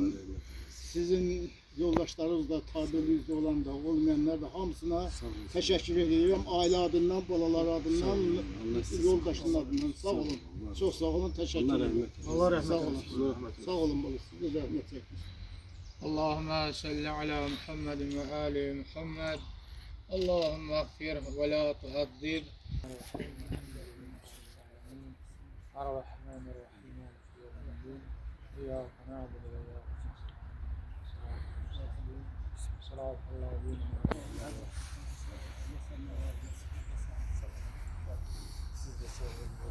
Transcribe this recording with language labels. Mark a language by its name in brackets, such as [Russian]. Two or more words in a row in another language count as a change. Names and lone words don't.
[Azerbaijani] Sizin yoldaşlarınız da, tabeliyizdə olan da, olmayanlar da hamısına təşəkkür edirəm. Ailə adından, balalar adından, yoldaşının adından. Sağ olun. Çox sağ olun, təşəkkür edirəm. Allah rəhmət eylesin. Sağ olun, siz də rəhmət çəkmiş. [Arabic] اللهم صل على محمد وآل محمد. اللهم اغفر ولا تعذب. الرحمن الرحيم. إياك نعبد وإياك نستعين. صراط الذين أنعمت عليهم. [Azerbaijani] Siz de